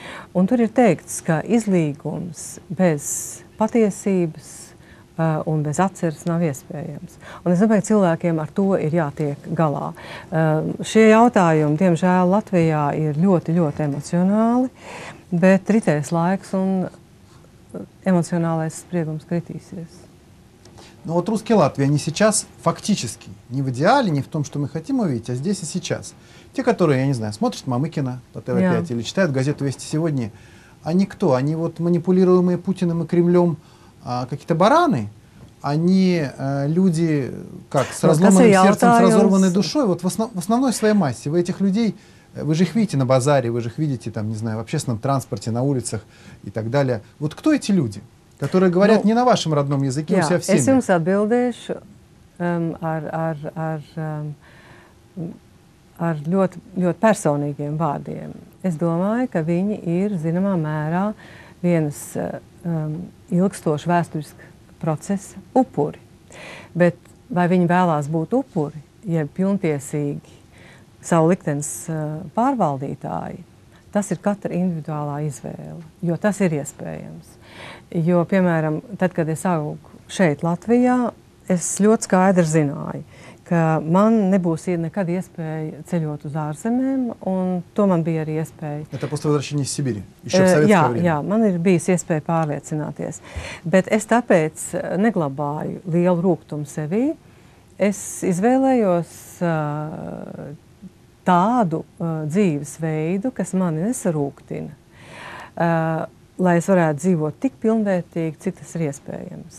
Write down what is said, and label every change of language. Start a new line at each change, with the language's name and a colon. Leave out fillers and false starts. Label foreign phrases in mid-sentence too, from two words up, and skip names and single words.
Latvian: Un tur ir teikts, ka izlīgums bez patiesības un bez atceres nav iespējams. Un es domāju, ka cilvēkiem ar to ir jātiek galā. Šie jautājumi, diemžēl, Latvijā ir ļoti, ļoti emocionāli, bet ritēs laiks un эмоциональный сpriegums kritīsies.
Russian: Но вот русские Латвии, они сейчас фактически, не в идеале, не в том, что мы хотим увидеть, а здесь и сейчас. Те, которые, я не знаю, смотрят Мамыкина по ТВ5 или читают газету «Вести сегодня», они кто? Они вот манипулируемые Путиным и Кремлем какие-то бараны, они люди как с разломанным сердцем, с разорванной душой, вот в основной своей массе. Вы этих людей, вы же их видите на базаре, вы же их видите там, не знаю, в общественном транспорте, на улицах и так далее. Вот кто эти люди, которые говорят не на вашем родном языке, у себя в семье?
Latvian: Es jums atbildēšu ar ļoti personīgiem vārdiem. Es domāju, ka viņi ir zināmā mērā vienas ilgstoša vēsturiska procesa upuri. Bet vai viņi vēlās būt upuri, jeb pilntiesīgi savu liktenes pārvaldītāji, tas ir katra individuālā izvēle, jo tas ir iespējams. Jo, piemēram, tad, kad es augu šeit Latvijā, es ļoti skaidri zināju, ka man nebūs nekad iespēja ceļot uz ārzemēm, un to man bija arī iespēja.
Russian: Это после возвращения из Сибири, еще в советское время.
Latvian: Jā, man ir bijis iespēja pārliecināties. Bet es tāpēc neglabāju lielu rūgtumu sevī. Es izvēlējos tādu dzīves veidu, kas mani nesarūgtina, lai es varētu dzīvot tik pilnvērtīgi, cik tas ir iespējams.